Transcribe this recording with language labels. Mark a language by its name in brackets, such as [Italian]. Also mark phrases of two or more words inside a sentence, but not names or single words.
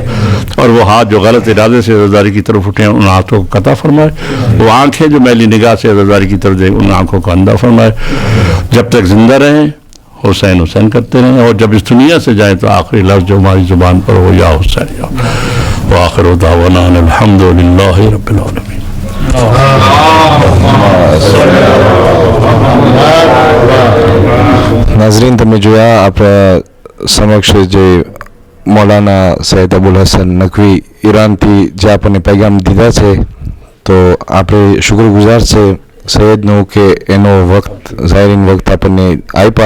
[Urdu] اور وہ ہاتھ جو غلط ارادے سے عزاداری کی طرف اٹھے ان ہاتھوں کو قطع فرمائے. وہ آنکھیں جو میلی نگاہ سے عزاداری کی طرف دیں ان آنکھوں کو اندھا فرمائے. جب تک زندہ رہیں حسین حسین کرتے رہیں, اور جب اس دنیا سے جائیں تو آخری لفظ جو ہماری زبان پر ہو یا حسین یا. [Arabic] وآخر دعوانا الحمد للہ رب العالمین. [Gujarati] નાઝરીન, તમે જોયા આપણા સમક્ષ જે મૌલાના સૈયદ અબુલ હસન નકવી ઈરાનથી જે આપણને પૈગામ દીધા છે, તો આપણે શુક્રગુજાર છે સૈયદનો કે એનો વખત ઝાયરીન વખત આપણને આપ્યા.